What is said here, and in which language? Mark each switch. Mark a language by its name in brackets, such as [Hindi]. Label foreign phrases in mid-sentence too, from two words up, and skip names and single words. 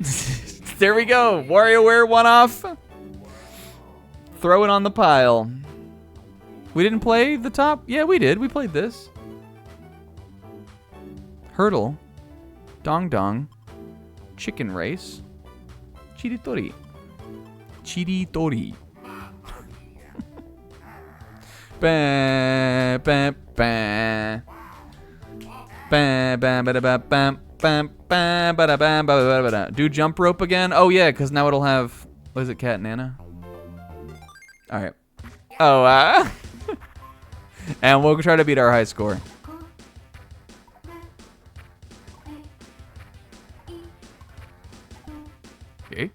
[English] There we go. WarioWare one-off. Throw it on the pile. We didn't play the top? Yeah, we did. We played this. Hurdle. Dong Dong. Chicken Race. Chiritori. Chiritori. Ba ba ba. Ba ba ba ba ba. Bam, bam, bada, bam, bada, bada, bada. Do jump rope again? Oh yeah, because now it'll have, what is it, Cat and Anna? All right. Oh, and we'll try to beat our high score. Okay.